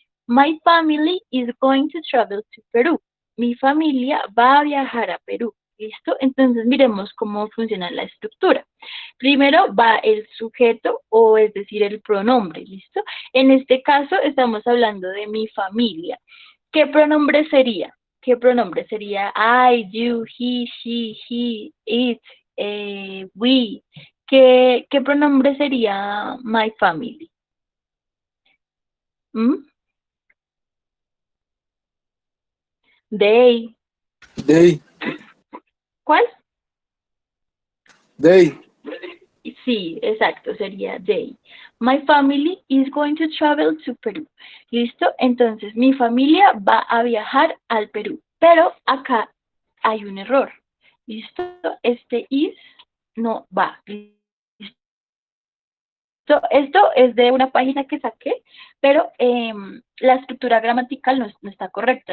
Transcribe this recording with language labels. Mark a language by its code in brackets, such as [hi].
[en] My family is going to travel to Peru. [es] Mi familia va a viajar a Perú. ¿Listo? Entonces miremos cómo funciona la estructura. Primero va el sujeto, o es decir, el pronombre, ¿listo? En este caso estamos hablando de mi familia. ¿Qué pronombre sería? ¿Qué pronombre sería? [en] I, you, he, she, it, we. [es] ¿Qué pronombre sería [en] my family? ¿Mm? They. They, [es] ¿Cuál? [en] they. [es] Sí, exacto, sería they. [en] My family is going to travel to Perú. [es] ¿Listo? Entonces, mi familia va a viajar al Perú. Pero acá hay un error. ¿Listo? Este is no va. Esto es de una página que saqué, pero la estructura gramatical no está correcta.